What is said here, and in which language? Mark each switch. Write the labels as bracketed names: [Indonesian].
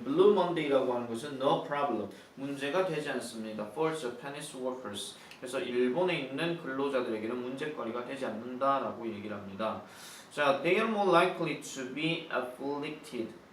[Korean] Blue Monday라고 하는 것은 [English] no problem. [Korean] 문제가 되지 않습니다. [English] For Japanese workers. [Korean] 그래서 일본에 있는 근로자들에게는 문제거리가 되지 않는다라고 얘기를 합니다. [English] 자, they are more likely to be afflicted.